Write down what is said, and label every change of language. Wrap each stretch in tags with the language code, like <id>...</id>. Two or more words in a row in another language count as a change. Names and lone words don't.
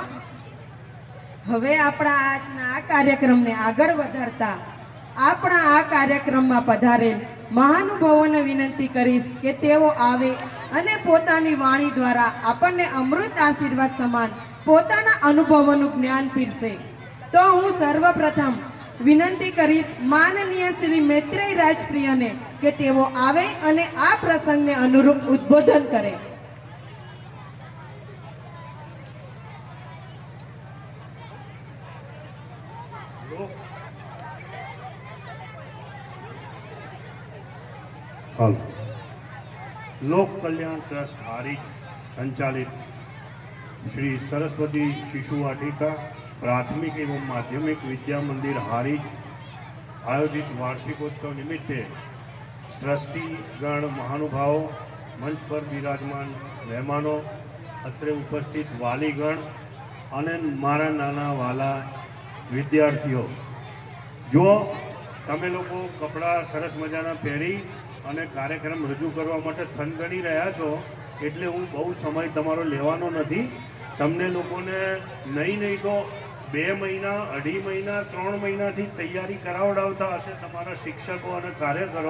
<gu>હવે આપણા આજના આ કાર્યક્રમને આગળ વધારતા આપણા આ કાર્યક્રમમાં પધારેલ મહાનુભાવોને વિનંતી કરીશ કે તેઓ આવે અને પોતાની વાણી દ્વારા આપણને અમૃત આશીર્વાદ સમાન પોતાના અનુભવોનું જ્ઞાન પીરસે. તો હું સર્વપ્રથમ વિનંતી કરીશ માનનીય શ્રી મૈત્રેય રાજપ્રિયને કે તેઓ આવે અને આ પ્રસંગને અનુરૂપ ઉદ્બોધન કરે. લોક કલ્યાણ ટ્રસ્ટ હારીજ સંચાલિત શ્રી સરસ્વતી શિશુ વાટિકા પ્રાથમિક એવં માધ્યમિક વિદ્યા મંદિર હારીજ આયોજિત વાર્ષિકોત્સવ નિમિત્તે</gu> <hi>ट्रस्टीगण महानुभाव, मंच पर विराजमान मेहमानों,</hi> <gu>અત્રે ઉપસ્થિત વાલીગણ અને મારા નાના વાલા વિદ્યાર્થીઓ, જો તમે લોકો કપડાં સરસ મજાના પહેરી અને કાર્યક્રમ રજૂ કરવા માટે થનગની રહ્યા છો એટલે હું બહુ સમય તમારો લેવાનો નથી. તમને લોકોને નહીં તો 2 મહિના, 2.5 મહિના, 3 મહિનાથી તૈયારી કરાવડાવતા હશે તમારા શિક્ષકો અને કાર્યકરો.</gu>